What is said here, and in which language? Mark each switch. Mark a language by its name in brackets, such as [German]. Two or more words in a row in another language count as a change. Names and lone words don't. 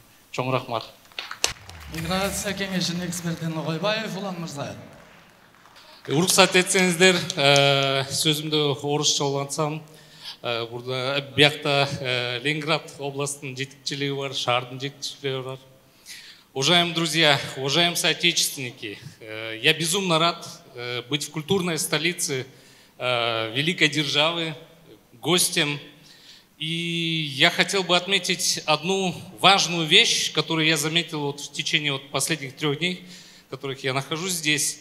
[Kyrgyz] Чоң рахмат. Миграция кеңешинин эксперти Ногойбаев Улан мырза. Уруксат этсеңиздер, сөзүмдү орусча улантсам, burada биякта Ленинград областынын жетекчилиги бар, шаардын жетекчилиги бар. [Russian] Уважаемые друзья, уважаемые соотечественники, я безумно рад быть в культурной столице великой державы, гостем. И я хотел бы отметить одну важную вещь, которую я заметил в течение последних 3 дней, в которых я нахожусь здесь.